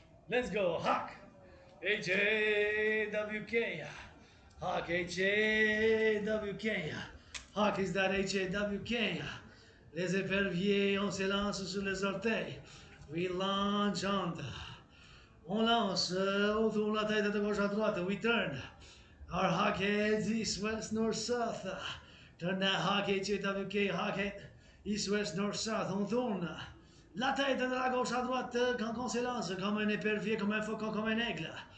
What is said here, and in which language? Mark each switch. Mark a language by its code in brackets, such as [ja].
[en] Let's go, Hawk. H-A-W-K. Hawk, H-A-W-K. Hawk is that H-A-W-K. [fr] Les éperviers, on s'élance sur les orteils. [en] We launch on. [fr] On lance autour de la tête de gauche à droite. [en] We turn. Our hawk heads east, west, north, south. Turn that hawk, H-A-W-K, hawk head east, west, north, south. [fr] On tourne. La tête de la gauche à droite quand on s'élance, comme un épervier, comme un faucon, comme un aigle.